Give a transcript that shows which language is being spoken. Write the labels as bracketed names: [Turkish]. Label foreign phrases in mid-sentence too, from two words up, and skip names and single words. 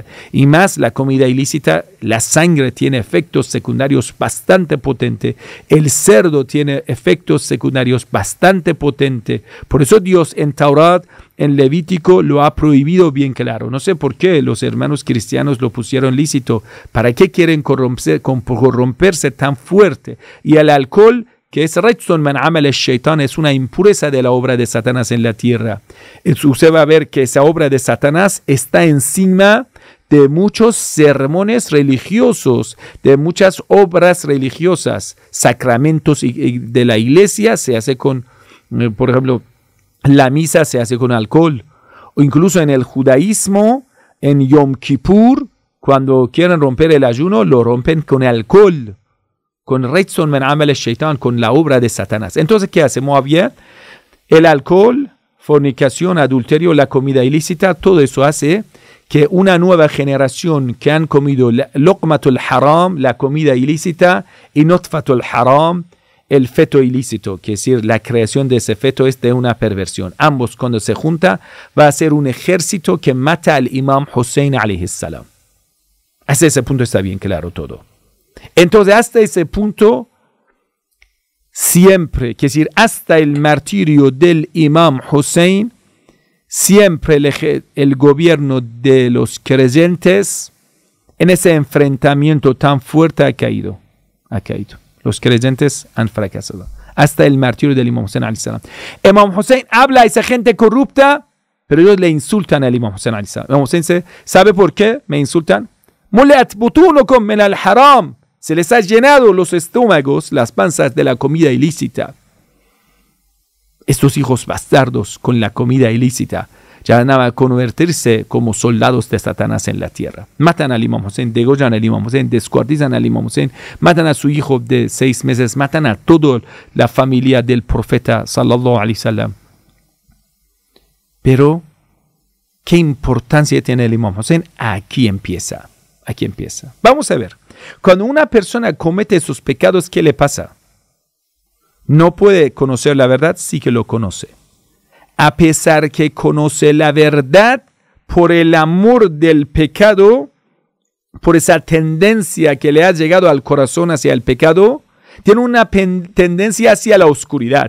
[Spanish] Y más la comida ilícita, la sangre tiene efectos secundarios bastante potentes, el cerdo tiene efectos secundarios bastante potentes. Por eso Dios en Taurat, en Levítico, lo ha prohibido bien claro. No sé por qué los hermanos cristianos lo pusieron lícito. ¿Para qué quieren corromperse tan fuerte? Y el alcohol, que es [Arabic] رجس من عمل الشيطان, [Spanish] es una impureza de la obra de Satanás en la tierra. Usted va a ver que esa obra de Satanás está encima de muchos sermones religiosos, de muchas obras religiosas, sacramentos de la iglesia se hace con, por ejemplo, la misa se hace con alcohol, o incluso en el judaísmo, en Yom Kippur, cuando quieren romper el ayuno, lo rompen con alcohol, con [Arabic] رجس من عمل الشيطان, [Spanish] con la obra de Satanás. Entonces, ¿qué hace Muawiyah? El alcohol, fornicación, adulterio, la comida ilícita, todo eso hace que una nueva generación que han comido [Arabic] لقمة الحرام, [Spanish] la comida ilícita, y [Arabic] نطفة الحرام, [Spanish] el feto ilícito, que es decir, la creación de ese feto es de una perversión. Ambos, cuando se juntan, va a ser un ejército que mata al Imam Hussein [Arabic] عليه السلام. [Spanish] Hasta ese punto está bien claro todo. Entonces, hasta ese punto, siempre, es decir, hasta el martirio del Imam Hussein, siempre el gobierno de los creyentes en ese enfrentamiento tan fuerte ha caído. ha caído. Los creyentes han fracasado. Hasta el martirio del Imam Hussein [Arabic] عليه السلام. [Spanish] Imam Hussein habla a esa gente corrupta, pero ellos le insultan al Imam Hussein [Arabic] عليه السلام. [Spanish] Imam Hussein dice, ¿sabe por qué me insultan? [Arabic] ملئت بطونكم من الحرام. [Spanish] Se les ha llenado los estómagos, las panzas de la comida ilícita. Estos hijos bastardos con la comida ilícita ya van a convertirse como soldados de Satanás en la tierra. Matan al Imam Hussein, degollan al Imam Hussein, descuartizan al Imam Hussein, matan a su hijo de 6 meses, matan a toda la familia del profeta [Arabic] صلى الله عليه وسلم. [Spanish] Pero, ¿qué importancia tiene el Imam Hussein? Aquí empieza. Aquí empieza. Vamos a ver. Cuando una persona comete esos pecados, ¿qué le pasa? No puede conocer la verdad, sí que lo conoce. A pesar que conoce la verdad, por el amor del pecado, por esa tendencia que le ha llegado al corazón hacia el pecado, tiene una tendencia hacia la oscuridad.